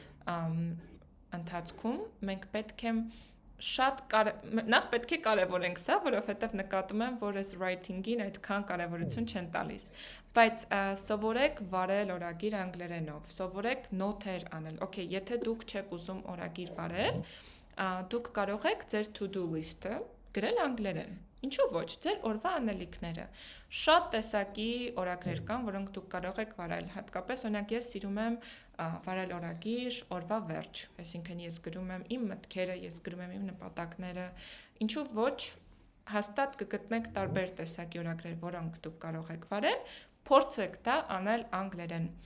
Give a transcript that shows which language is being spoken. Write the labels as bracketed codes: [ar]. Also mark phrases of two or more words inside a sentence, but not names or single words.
[hy] ընթացքում մենք պետք է նախ պետք է կարևորենք սա, որովհետև նկատում եմ, որ այս writing-ին այդքան կարևորություն չեն տալիս, բայց սովորեք վարել օրագիր անգլերենով, սովորեք նոթեր անել, okay, եթե դուք չեք ուզում օրագիր վարել, դուք կարող եք ձեր [en] to-do list- [hy] ը գրել անգլերեն, ինչու ոչ, ձեր օրվա անելիքները, շատ տեսակի օրագրեր կան, որոնք դուք կարող եք վարել, հատկապես օրինակ ես սիրում եմ վարել օրագիր օրվա վերջ, այսինքն ես գրում եմ իմ մտքերը, ես գրում եմ իմ նպատակները, ինչու ոչ, հաստատ կգտնեք տարբեր տեսակի օրագրեր, որոնք դուք կարող եք վարել, փորձեք դա անել անգլերեն։